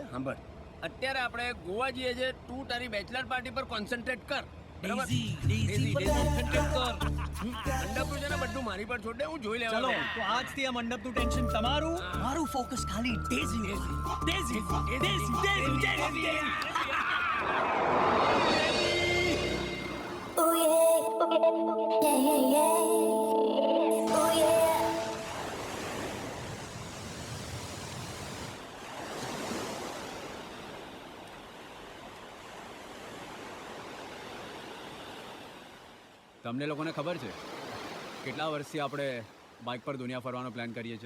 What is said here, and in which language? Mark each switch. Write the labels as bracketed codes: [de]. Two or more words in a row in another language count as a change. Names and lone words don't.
[gu] સાંભળ, અત્યારે આપણે ગોવા જઈએ છે, તું તારી [en] bachelor party [gu] પર કોન્સન્ટ્રેટ કર. બરાબર? ડેઝી પર concentrate કર. મંડપનું છે ને બધું મારી પર છોડ દે, હું જોઈ ચલો લેવાનું. તો આજથી આ મંડપનું ટેન્શન તમારું, મારું ફોકસ ખાલી ડેઝી ડેઝી ડેઝી ડેઝી ડેઝી ડેઝી. [en] Oh yeah, yeah, yeah, yeah. Oh yeah. [gu] તમને લોકોને ખબર છે કેટલા વર્ષથી આપણે બાઇક પર દુનિયા ફરવાનો પ્લાન કરીએ છીએ?